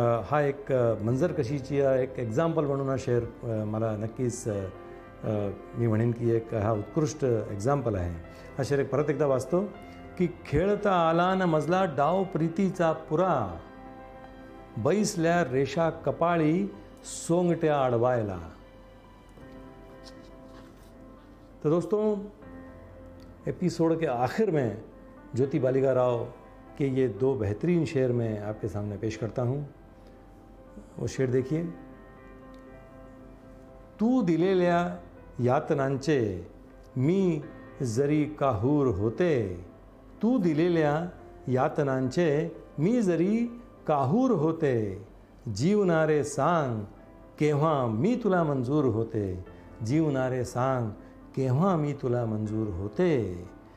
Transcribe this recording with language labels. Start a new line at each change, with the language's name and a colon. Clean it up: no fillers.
Marathi: हा एक मंजर कशीची एक एक्झाम्पल म्हणून हा शेर मला नक्कीच मी म्हणेन की एक हा उत्कृष्ट एक्झाम्पल आहे. हा शेर एक परत एकदा वाचतो की खेळता आला न मजला डाव प्रीतीचा पुरा, बैसल्या रेषा कपाळी सोंगट्या अडवायला.
Hindi: तो दोस्तों, एपिसोड के आखिर में ज्योति बालिकाराव के ये दो बेहतरीन शेर मैं आपके सामने पेश करता हूँ. वो शेर देखिए.
Marathi: तू दिलेल्या यातनांचे मी जरी काहूर होते, तू दिलेल्या यातनांचे मी जरी काहूर होते, जीवनारे सांग केव्हा मी तुला मंजूर होते, जीवनारे सांग केव्हा मी तुला मंजूर होते.